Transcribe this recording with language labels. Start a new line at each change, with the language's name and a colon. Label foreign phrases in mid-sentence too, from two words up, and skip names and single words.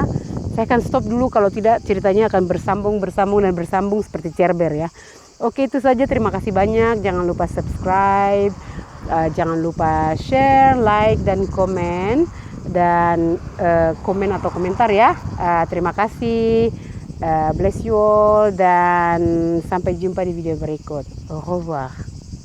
Indonesian: Saya akan stop dulu, kalau tidak ceritanya akan bersambung seperti Cerber ya. Oke, itu saja. Terima kasih banyak. Jangan lupa subscribe, jangan lupa share, like dan komen atau komentar ya. Terima kasih.
English: Bless you all
Indonesian: dan sampai jumpa di video berikut.
French: Au revoir.